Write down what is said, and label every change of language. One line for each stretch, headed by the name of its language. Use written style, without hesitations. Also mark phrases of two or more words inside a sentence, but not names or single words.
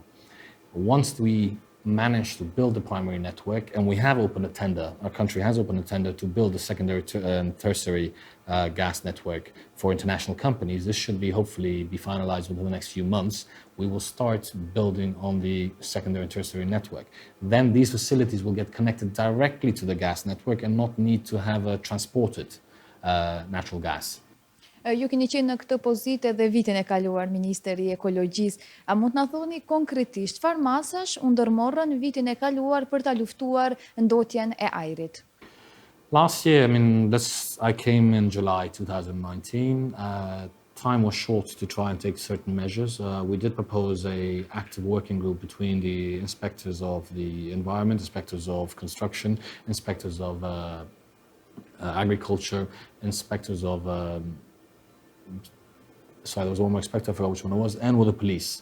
English: Once we manage to build the primary network, and we have opened a tender, our country has opened a tender to build a secondary and tertiary gas network for international companies. This should hopefully be finalized within the next few months. We will start building on the secondary and tertiary network. Then these facilities will get connected directly to the gas network and not need to have transported natural gas.
Albanian: Ju keni qenë në këtë pozitë edhe vitin e kaluar, Ministeri i Ekologjisë. A mund të na thoni konkretisht çfarë masash u ndërmorën vitin e kaluar për ta luftuar ndotjen e ajrit?
English: Last year, I came in July 2019. Time was short to try and take certain measures. We did propose an active working group between the inspectors of the environment, inspectors of construction, inspectors of agriculture, inspectors of there was one more inspector, I forgot which one it was, and with the police.